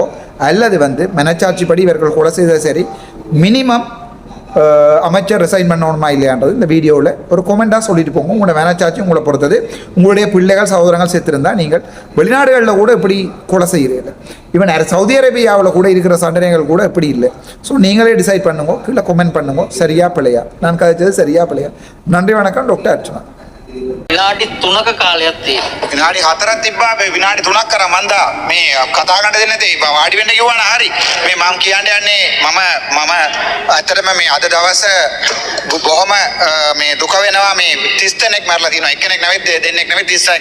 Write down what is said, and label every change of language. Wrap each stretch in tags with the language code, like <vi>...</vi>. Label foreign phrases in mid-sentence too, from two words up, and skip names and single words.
<ta>அல்லது மனச்சாட்சிப்படி இவர்கள் கொலை செய்தது சரி, மினிமம் அமைச்சர் ரிசைன் பண்ணணுமா இல்லையான்றது இந்த வீடியோவில் ஒரு கொமெண்ட்டாக சொல்லிட்டு போங்க. உங்களோட மனச்சாட்சி உங்களை பொறுத்தது. உங்களுடைய பிள்ளைகள் சகோதரங்கள் சேர்த்திருந்தால் நீங்கள் வெளிநாடுகளில் கூட இப்படி கொலை செய்கிறீர்கள். ஈவன் சவுதி அரேபியாவில் கூட இருக்கிற சண்டனைகள் கூட இப்படி இல்லை. ஸோ நீங்களே டிசைட் பண்ணுங்க, கீழே கொமெண்ட் பண்ணுங்க, சரியா பிள்ளையா, நான் கதைச்சது சரியா பிள்ளையா. நன்றி, வணக்கம். டாக்டர் அர்ச்சனா.</ta> <si>විනාඩි 3ක කාලයක් තියෙනවා. විනාඩි 4ක් තිබ්බා, මේ විනාඩි 3ක් කරා මන්දා මේ කතා කරන්න දෙන්නේ නැතේ. වාඩි වෙන්න කිව්වනම් හරි. මේ මම කියන්න යන්නේ මම ඇත්තටම මේ අද දවස බොහොම මේ දුක වෙනවා. මේ 30 දෙනෙක් මරලා තියෙනවා. එක්කෙනෙක් නෙවෙයි, දෙන්නෙක් නෙවෙයි, 30ක්.</si>